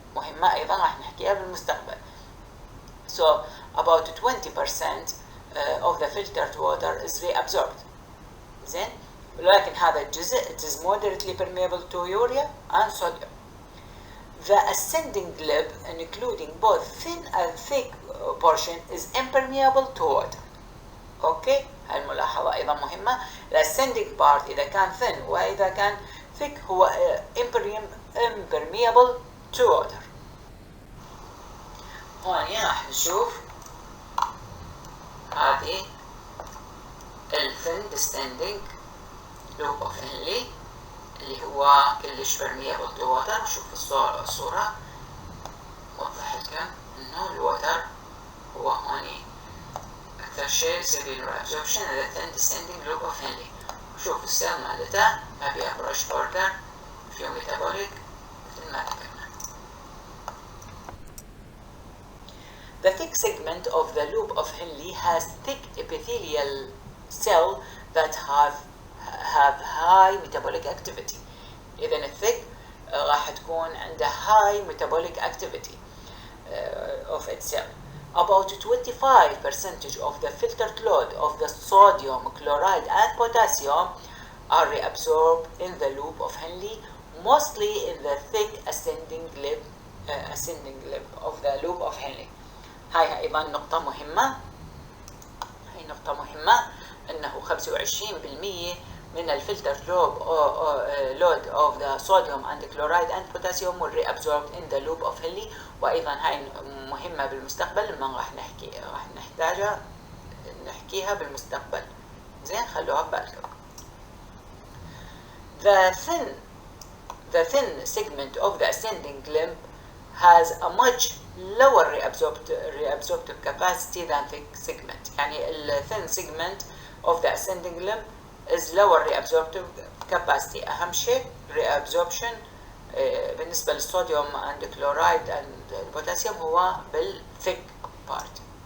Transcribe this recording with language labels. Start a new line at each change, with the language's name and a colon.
Arabic: مهمة أيضا راح نحكيها بالمستقبل.
English: So about 20% of the filtered water is reabsorbed.
Arabic: زين، ولكن هذا الجزء
English: it is moderately permeable to urea and sodium. The ascending lip, including both thin and thick portion, is impermeable to water.
Arabic: اوكي، هاي الملاحظة أيضا مهمة.
English: The ascending part
Arabic: إذا كان
English: thin
Arabic: وإذا كان
English: thick
Arabic: هو
English: impermeable to water.
Arabic: هون راح نشوف هذه ال
English: thin descending loop of Henle
Arabic: اللي هو كلش
English: permeable to water.
Arabic: شوف الصورة وضح لكم إنه الوتر هو هوني أكثر شيء يصير له absorption إذا
English: thin descending loop of Henle.
Arabic: شوف السيل مالتها ما بيها brush border، فيه metabolic مثل ما ذكرنا.
English: The thick segment of the loop of Henle has thick epithelial cell that have high metabolic activity.
Arabic: إذا الثick راح تكون عنده
English: high metabolic activity of itself. About 25% of the filtered load of the sodium, chloride and potassium are reabsorbed in the loop of Henle, mostly in the thick ascending lip of the loop of Henle.
Arabic: هاي أيضا نقطة مهمة. هاي نقطة مهمة أنه 25% من الفلتر
English: load of the sodium and chloride and potassium will reabsorbed in the loop of Henle.
Arabic: وأيضا هاي مهمة بالمستقبل لما راح نحتاجها نحكيها بالمستقبل. زين، خلوها ببالكم.
English: the thin segment of the ascending limb has a much lower reabsorptive capacity than thick segment.
Arabic: يعني
English: thin segment of the ascending limb is lower reabsorptive capacity.
Arabic: أهم شيء reabsorption بالنسبة للصوديوم
English: and chloride and
Arabic: البوتاسيوم هو بالثيك
English: part.